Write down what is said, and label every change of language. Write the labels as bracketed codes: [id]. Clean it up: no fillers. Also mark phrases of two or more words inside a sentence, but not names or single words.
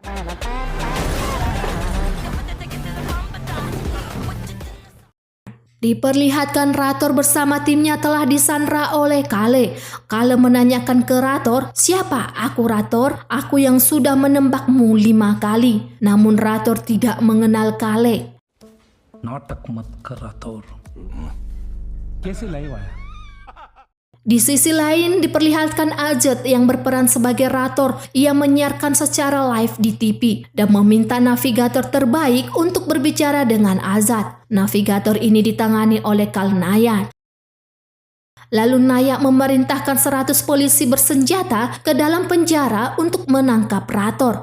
[id] Diperlihatkan Rator bersama timnya telah disandra oleh Kale. Kale menanyakan ke Rator, "Siapa aku Rator? Aku yang sudah menembakmu 5 kali." Namun Rator tidak mengenal Kale. [hi] नाटक मत कर राठौर कैसे लाइव आया [id] Di sisi lain diperlihatkan Ajat yang berperan sebagai Rator. Ia menyiarkan secara live di TV dan meminta navigator terbaik untuk berbicara dengan Ajat. Navigator ini ditangani oleh Kalnaya. Lalu Nayak memerintahkan 100 polisi bersenjata ke dalam penjara untuk menangkap Rator.